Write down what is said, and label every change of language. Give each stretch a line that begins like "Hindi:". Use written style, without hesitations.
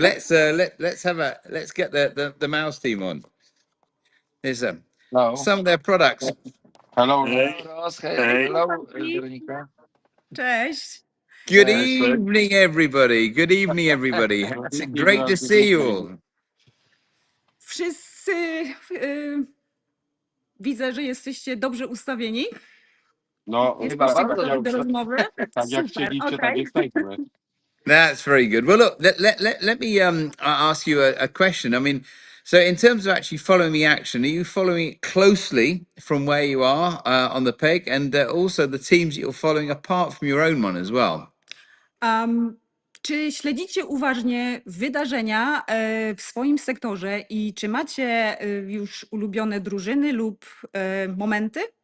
English: Let's get the Meus team on. There's some of their products. Hello, Ross. Hello, Veronica.
Polish: Cześć.
English: Good evening, everybody. Good evening, everybody. It's great to see you all.
Polish: Wszyscy widzę, że jesteście dobrze ustawieni. No, Jesteście gotowi do rozmowy? tak jak chcieliście, tak jesteśmy.
English: That's very good. Well, look, let me ask you a question. I mean, so in terms of actually following the action, are you following it closely from where you are on the peg, and also the teams that you're following apart from your own one as well?
Polish: Czy śledzicie uważnie wydarzenia w swoim sektorze i czy macie już ulubione drużyny lub momenty?